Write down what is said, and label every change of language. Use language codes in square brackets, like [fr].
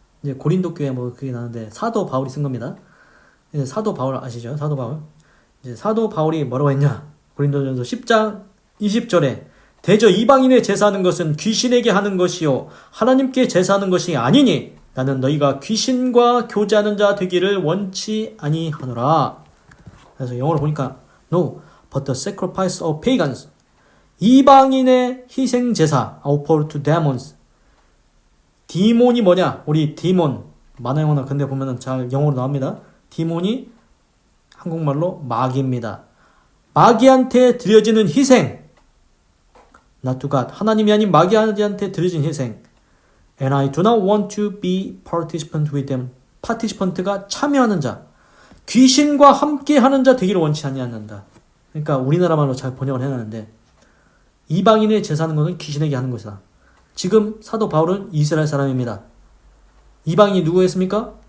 [ko] 이제 고린도 교회 뭐 그게 나는데 사도 바울이 쓴 겁니다. 이제 사도 바울 아시죠? 사도 바울. 이제 사도 바울이 뭐라고 했냐? 고린도전서 10장 20절에 대저 이방인의 제사하는 것은 귀신에게 하는 것이요 하나님께 제사하는 것이 아니니 나는 너희가 귀신과 교제하는 자 되기를 원치 아니하노라. 그래서 영어로 보니까 [en] No, but the sacrifice of pagans. [ko] 이방인의 희생 제사 [en] offered to demons. [ko] 디몬이 뭐냐? 우리 디몬 만화 영화나 근데 보면은 잘 영어로 나옵니다. 디몬이 한국말로 마귀입니다. 마귀한테 드려지는 희생. [en] Not to God. [ko] 하나님이 아닌 마귀한테 드려진 희생. [en] And I do not want to be participant with them. [ko] participant가 참여하는 자. 귀신과 함께 하는 자 되기를 원치 아니한다. 그러니까 우리나라 말로 잘 번역을 해놨는데 이방인의 제사하는 것은 귀신에게 하는 것이다. 지금 사도 바울은 이스라엘 사람입니다. 이방인이 누구였습니까?